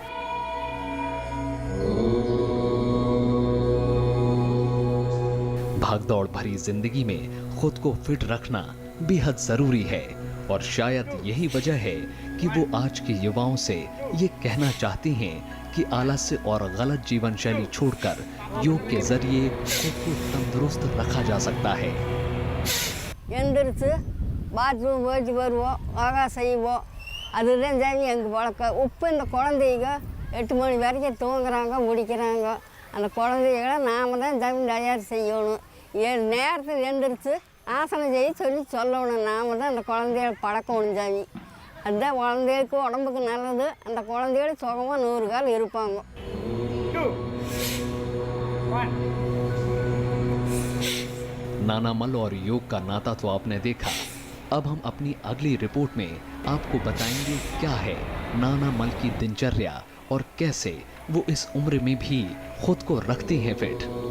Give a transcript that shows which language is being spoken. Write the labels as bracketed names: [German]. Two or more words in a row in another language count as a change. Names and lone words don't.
[Hindi] भागदौड़ भरी जिंदगी में खुद को फिट रखना बेहद जरूरी है और शायद यही वजह है कि वो आज के युवाओं से ये कहना चाहती हैं कि आलस्य और गलत जीवन शैली छोड़कर योग के जरिए खुद को तंदुरुस्त रखा जा सकता है। [English] bathroom yoga [Tamil] செய்வோம் அதுதான் ஜாமி எங்க வழக்கம் உப்பு இந்த குழந்தைங்க 8 மணி வரைக்கும் தூங்குறாங்க முடிக்கிறாங்க அந்த குழந்தைகளை நாம தான் ஜாமி தயார் செய்யணும் நேரத்தில் எழுந்திருச்சு ஆசனம் செய்ய சொல்லணும் நாம தான் அந்த குழந்தைகளை பழக்கணும் ஜாமி அதுதான் குழந்தைகளுக்கு உடம்புக்கு நல்லது அந்த குழந்தைகள் சுகமாக 100 காலம் இருப்பாங்க। [Hindi] नाना मल और योग का नाता तो आपने देखा। अब हम अपनी अगली रिपोर्ट में आपको बताएंगे क्या है नाना मल की दिनचर्या और कैसे वो इस उम्र में भी खुद को रखती हैं फिट।